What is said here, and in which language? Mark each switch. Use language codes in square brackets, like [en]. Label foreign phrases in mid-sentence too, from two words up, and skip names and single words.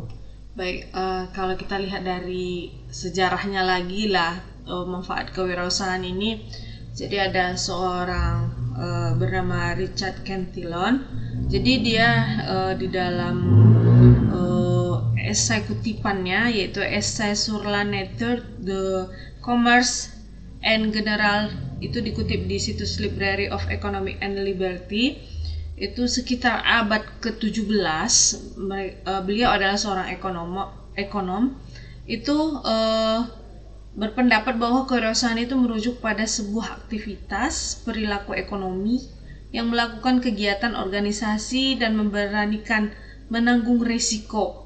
[id] Baik, kalau kita lihat dari sejarahnya lagi lah manfaat kewirausahaan ini. Jadi ada seorang bernama Richard Cantillon. Jadi dia di dalam esai kutipannya yaitu Essai sur la nature de commerce and general, itu dikutip di situs Library of Economic and Liberty. Itu sekitar abad ke-17, beliau adalah seorang ekonom. Itu berpendapat bahwa kewirausahaan itu merujuk pada sebuah aktivitas perilaku ekonomi yang melakukan kegiatan organisasi dan memberanikan menanggung risiko.